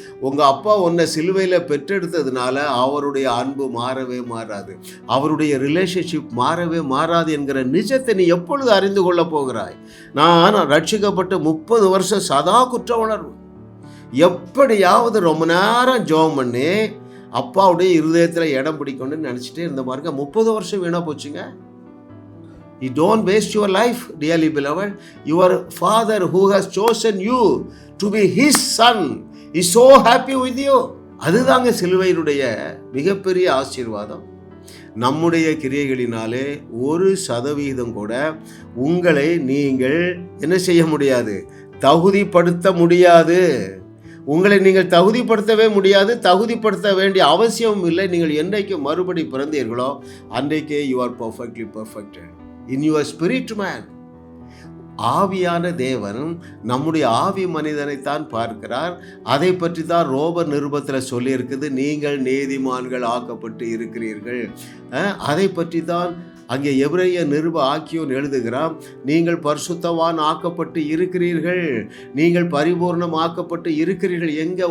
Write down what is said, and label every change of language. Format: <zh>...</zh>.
<ta>உங்கள் அப்பா உன்னை சிலுவையில் பெற்றெடுத்ததுனால அவருடைய அன்பு மாறவே மாறாது, அவருடைய ரிலேஷன்ஷிப் மாறவே மாறாது என்கிற நிஜத்தை நீ எப்பொழுது அறிந்து கொள்ள போகிறாய்? நான் ரட்சிக்கப்பட்டு 30 வருஷம் சதா குற்ற உணர்வு. எப்படியாவது ரொம்ப நேரம் ஜெபம் பண்ணி அப்பாவுடைய இருதயத்தில் இடம் பிடிக்கணும்னு நினச்சிட்டே இருந்த பாருங்க. 30 வருஷம் வீணாக போச்சுங்க.</ta> <en>You don't waste your life, dearly beloved. Your Father who has chosen you to be His son is so happy with you.</en> <ta>அதுதாங்க சிலுவையினுடைய மிகப்பெரிய ஆசீர்வாதம். நம்முடைய கிரியைகளினாலே 1% கூட உங்களை நீங்கள் என்ன செய்ய முடியாது? தகுதிப்படுத்த முடியாது. உங்களை நீங்கள் தகுதிப்படுத்தவே முடியாது, தகுதிப்படுத்த வேண்டிய அவசியமும் இல்லை. நீங்கள் என்றைக்கு மறுபடி பிறந்தீர்களோ அன்றைக்கே</ta> <en>you are perfectly perfected in your spirit man.</en> <ta>ஆவியான தேவன் நம்முடைய ஆவி மனிதனைத்தான் பார்க்கிறார். அதை பற்றி தான் ரோமர் நிருபத்தில் சொல்லியிருக்குது, நீங்கள் நீதிமான்கள் ஆக்கப்பட்டு இருக்கிறீர்கள். அதை பற்றி தான் அங்கே எபிரேய நிருப ஆக்கியோன் எழுதுகிறான், நீங்கள் பரிசுத்தவான் ஆக்கப்பட்டு இருக்கிறீர்கள், நீங்கள் பரிபூர்ணம் ஆக்கப்பட்டு இருக்கிறீர்கள். எங்கே?</ta>